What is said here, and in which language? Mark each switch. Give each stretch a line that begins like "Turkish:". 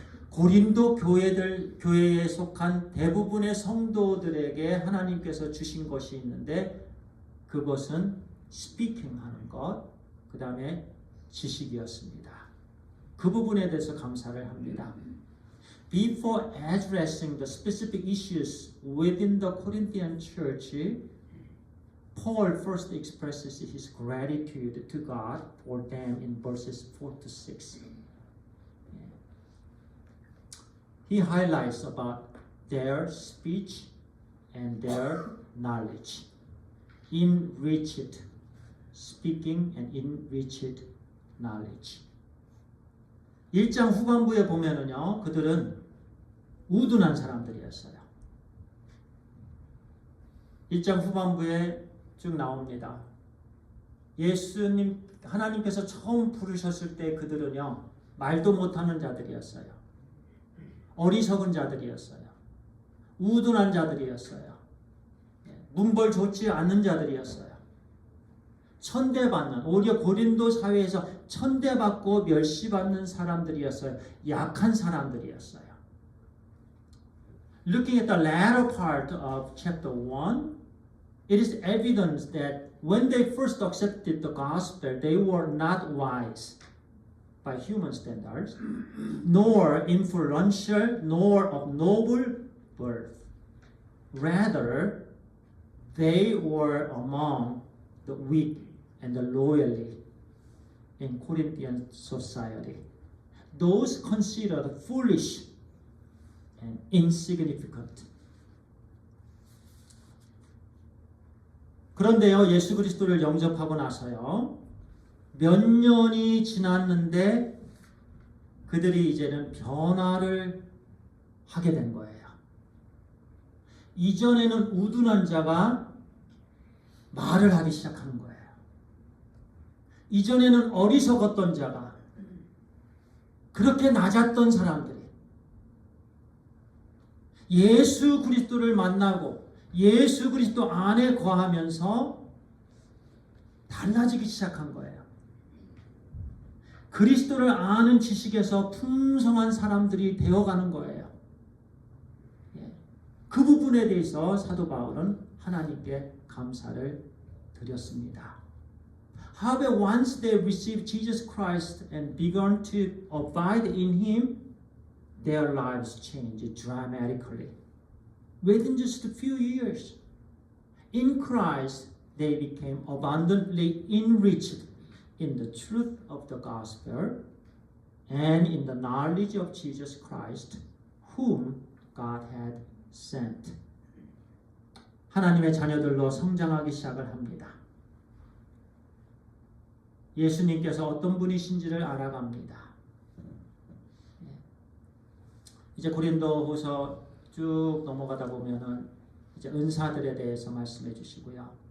Korean: 고린도 교회에 속한 대부분의 성도들에게 하나님께서 주신 것이 있는데 그것은 스피킹 하는 것, 그 다음에 지식이었습니다. 그 부분에 대해서 감사를 합니다.
English: Before addressing the specific issues within the Corinthian church, Paul first expresses his gratitude to God for them in verses 4 to 6. He highlights about their speech and their knowledge, enriched speaking and enriched knowledge.
Korean: 1장 후반부에 보면은요, 그들은 우둔한 사람들이었어요. 1장 후반부에 쭉 나옵니다. 예수님, 하나님께서 처음 부르셨을 때 그들은요, 말도 못하는 자들이었어요. 어리석은 자들이었어요. 우둔한 자들이었어요. 문벌 좋지 않는 자들이었어요. 천대받는, 오히려 고린도 사회에서 천대받고 멸시받는 사람들이었어요. 약한 사람들이었어요.
English: Looking at the latter part of chapter 1, it is evidence that when they first accepted the gospel, they were not wise by human standards, nor influential, nor of noble birth. Rather, they were among the weak and the lowly in Corinthian society. Those considered foolish and insignificant.
Korean: 그런데요, 예수 그리스도를 영접하고 나서요, 몇 년이 지났는데 그들이 이제는 변화를 하게 된 거예요. 이전에는 우둔한 자가 말을 하기 시작하는 거예요. 이전에는 어리석었던 자가, 그렇게 낮았던 사람들이 예수 그리스도를 만나고 예수 그리스도 안에 거하면서 달라지기 시작한 거예요. 그리스도를 아는 지식에서 풍성한 사람들이 되어가는 거예요. 그 부분에 대해서 사도 바울은 하나님께 감사를 드렸습니다.
English: However, once they received Jesus Christ and began to abide in Him, their lives changed dramatically. Within just a few years, in Christ, they became abundantly enriched in the truth of the gospel and in the knowledge of Jesus Christ, whom God had sent.
Korean: 하나님의 자녀들로 성장하기 시작을 합니다. 예수님께서 어떤 분이신지를 알아갑니다. 이제 고린도후서 쭉 넘어가다 보면은 이제 은사들에 대해서 말씀해 주시고요.